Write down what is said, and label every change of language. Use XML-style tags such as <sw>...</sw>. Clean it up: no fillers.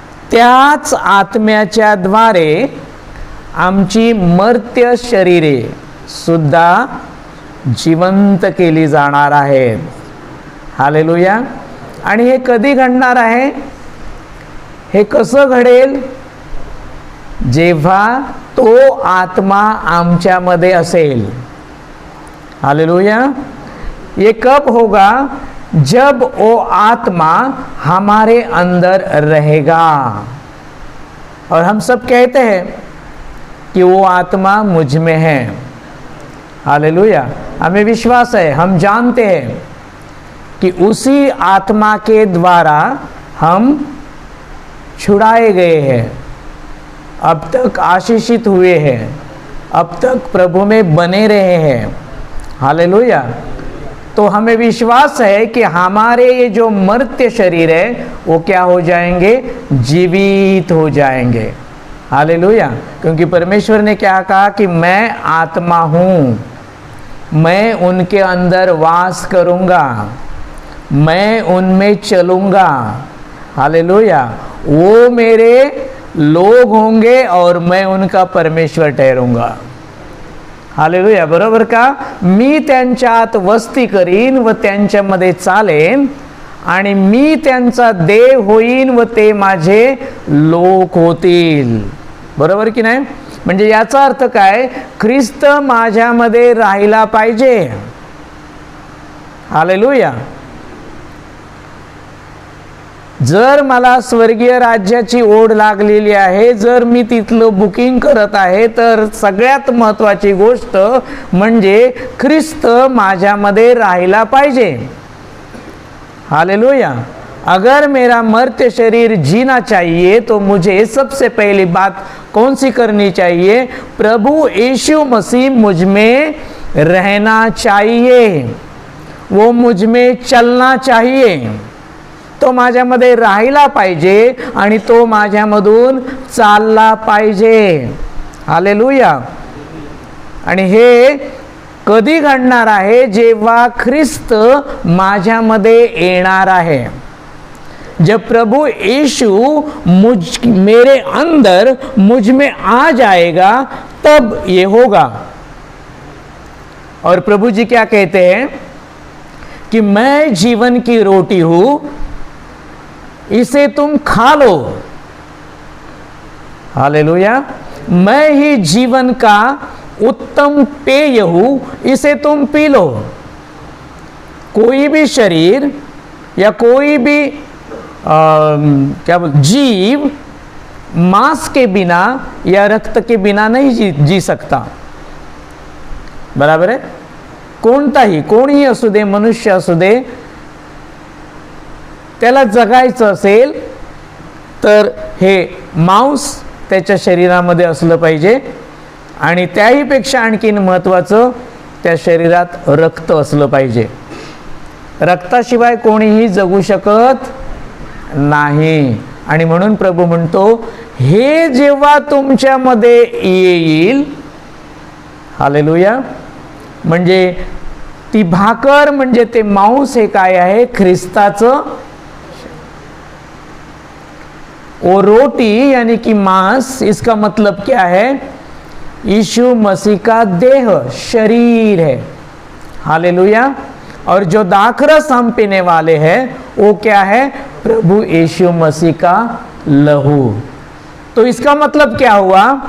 <mr>त्याच आत्म्याच्या द्वारे आमची मर्त्य शरीरे सुद्धा जिवंत केली जाणार आहेत। हालेलुया। आणि हे कधी घडणार आहे? हे कसं घडेल? जेव्हा तो आत्मा आमच्यामध्ये असेल।</mr> <hi>हालेलुया। ये कब होगा? जब वो आत्मा हमारे अंदर रहेगा। और हम सब कहते हैं कि वो आत्मा मुझ में है। हालेलुया। हमें विश्वास है, हम जानते हैं कि उसी आत्मा के द्वारा हम छुड़ाए गए हैं, अब तक आशीषित हुए हैं, अब तक प्रभु में बने रहे हैं। हालेलुया। तो हमें विश्वास है कि हमारे ये जो मर्त्य शरीर है, वो क्या हो जाएंगे? जीवित हो जाएंगे। हालेलुया। क्योंकि परमेश्वर ने क्या कहा कि मैं आत्मा हूँ, मैं उनके अंदर वास करूँगा, मैं उनमें चलूँगा। हालेलुया। वो मेरे लोग होंगे और मैं उनका परमेश्वर ठहरूंगा।</hi> <mr>हालेलुया, बरोबर का? मी त्यांच्यात वस्ती करीन व त्यांच्यामध्ये चालेन, आणि मी त्यांचा देव होईन व ते माझे लोक होतील। बरोबर की नाही? म्हणजे याचा अर्थ काय? ख्रिस्त माझ्यामध्ये राहिला पाहिजे. हालेलुया. जर मला स्वर्गीय राज्याची ओढ लागलेली आहे, जर मी तिथलं बुकिंग करत आहे, तर सगळ्यात महत्त्वाची गोष्ट म्हणजे ख्रिस्त माझ्यामध्ये राहिला पाहिजे. हालेलुया.</mr> <hi>अगर मेरा मर्त्य शरीर जीना चाहिए तो मुझे सबसे पहली बात कौन सी करनी चाहिए? प्रभु यीशु मसीह मुझ में रहना चाहिए, वो मुझ में चलना चाहिए.</hi> <mr>तो माझ्यामध्ये राहिला पाहिजे आणि तो माझ्यामधून चालला पाहिजे. हालेलुया. आणि हे कधी घडणार आहे? जेव्हा ख्रिस्त माझ्यामध्ये येणार आहे.</mr> <hi>जब प्रभु यीशु मेरे अंदर मुझ में आ जाएगा, तब ये होगा. और प्रभु जी क्या कहते हैं कि मैं जीवन की रोटी हूं, इसे तुम खा लो. हालेलुया. मैं ही जीवन का उत्तम पेय हूं, इसे तुम पी लो. कोई भी शरीर या कोई भी जीव मांस के बिना या रक्त के बिना नहीं जी सकता.</hi> <mr>बराबर आहे? कोणताही, कोणीही असू दे, मनुष्य असू दे, त्याला जगायचं असेल तर हे मांस त्याच्या शरीरामध्ये असलं पाहिजे. आणि त्याहीपेक्षा आणखीन महत्त्वाचं, त्या शरीरात रक्त असलं पाहिजे. रक्ताशिवाय कोणीही जगू शकत नाही. आणि म्हणून प्रभू म्हणतो, हे जेव्हा तुमच्यामध्ये येईल, हालेलुया, म्हणजे ती भाकर म्हणजे ते मांस हे काय आहे? ख्रिस्ताचं.</mr> <hi>वो रोटी यानी कि मांस, इसका मतलब क्या है? यीशु मसीह का देह, शरीर है. हालेलुया. और जो दाखरस हम पीने वाले हैं वो क्या है? प्रभु यीशु मसीह का लहू. तो इसका मतलब क्या हुआ?</hi>